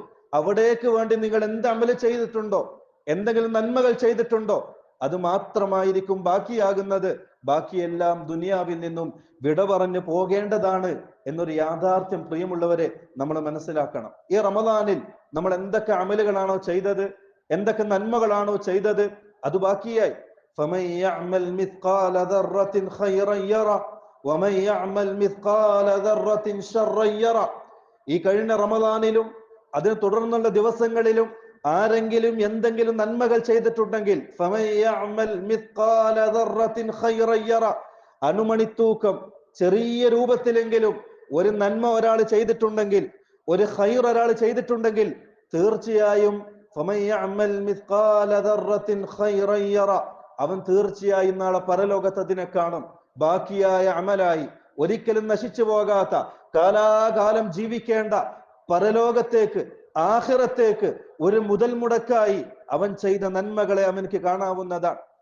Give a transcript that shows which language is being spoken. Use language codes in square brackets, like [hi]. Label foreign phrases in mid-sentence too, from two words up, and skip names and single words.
[ml] അവിടേക്ക് വേണ്ടി നിങ്ങൾ എന്ത് അമല് ചെയ്തിട്ടുണ്ടോ, എന്തെങ്കിലും നന്മകൾ ചെയ്തിട്ടുണ്ടോ, അത് മാത്രമായിരിക്കും ബാക്കിയാകുന്നത്. ബാക്കിയെല്ലാം ദുനിയാവിൽ നിന്നും വിട പറഞ്ഞു പോകേണ്ടതാണ് എന്നൊരു യാഥാർത്ഥ്യം പ്രിയമുള്ളവരെ നമ്മൾ മനസ്സിലാക്കണം. ഈ റമദാനിൽ നമ്മൾ എന്തൊക്കെ അമലുകളാണോ ചെയ്തത്, എന്തൊക്കെ നന്മകളാണോ ചെയ്തത്, അത് ബാക്കിയായി. [ar] فمن يعمل مثقال ذرة خيرا يره ومن يعمل مثقال ذرة شرا يره. [ml] ഈ കഴിഞ്ഞ റമദാനിലും അതിന് തുടർന്നുള്ള ദിവസങ്ങളിലും ആരെങ്കിലും എന്തെങ്കിലും നന്മകൾ ചെയ്തിട്ടുണ്ടെങ്കിൽ [ar] فمن يعمل مثقال ذرة خيرا يره, [ml] അണുമണിത്തൂക്കം ചെറിയ രൂപത്തിലെങ്കിലും ഒരു നന്മ ഒരാൾ ചെയ്തിട്ടുണ്ടെങ്കിൽ, ഒരു ഖൈർ ഒരാൾ ചെയ്തിട്ടുണ്ടെങ്കിൽ തീർച്ചയായും [ar] فمن يعمل مثقال ذرة خيرا يره, [ml] അവൻ തീർച്ചയായും നാളെ പരലോകത്ത് അതിനെ കാണും. ബാക്കിയായ അമലായി ഒരിക്കലും നശിച്ചു പോകാത്ത കാലാകാലം ജീവിക്കേണ്ട പരലോകത്തേക്ക്, ആഖിറത്തേക്ക് ഒരു മുതൽ മുടക്കായി അവൻ ചെയ്ത നന്മകളെ അവനക്ക് കാണാവുന്നതാണ്.